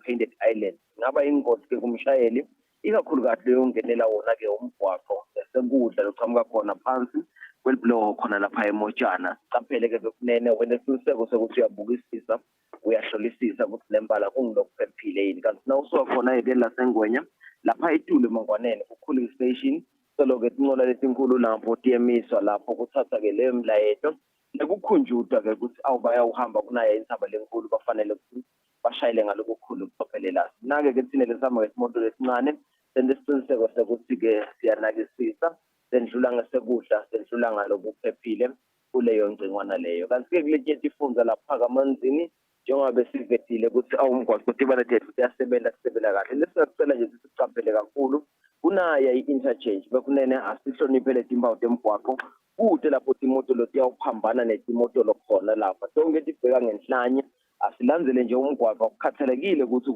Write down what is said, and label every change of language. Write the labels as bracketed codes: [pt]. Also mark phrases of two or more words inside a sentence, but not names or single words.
[en] painted island [ss] ngaba ingozi ke kumshayeli ikakhulukazi leyo ngenela wona ke umgwaqo esekudla loqhamuka khona phansi kweliblow khona lapha emotshana sicaphele ke bekunene wena isiniseko sokuthi uyabukisisa uyahlolisisa ukuthi lembala kungilokuphephile yini kanti nawusuka khona ekeni lasengwenya lapha etule mangwanene ku- [en] cooling station [ss] solo-ke tinqola letinkulu lapho tiyemiswa lapho kuthatha ke leyo mlayeto nekukhunjutwa ke ukuthi bayawuhamba kunaya intaba lenkulu bafanele ukuthi bashayele ngalokukhulu ukucophelela sinake-ke thine lesihamba ngesimoto lesincane senze isiqiniseko sokuthi-ke siyanakisisa sendlula ngasekudla sendlula ngalokuphephile kuleyo ngcingwana leyo kanti-ke kuletye ifunza lapha kamanzini njengoba sivetile ukuthi umgwaqo tibana tethu siyasebenza kahle lesicela nje sicaphele kakhulu kunaya i-interchange bekunene asihloniphe letimpawu temgwaqo kude lapho imoto lo tiyawuphambana netimoto lokhona lapha sonke tibheka ngenhlanye asilandzele nje umgwaqo kukhathalekile ukuthi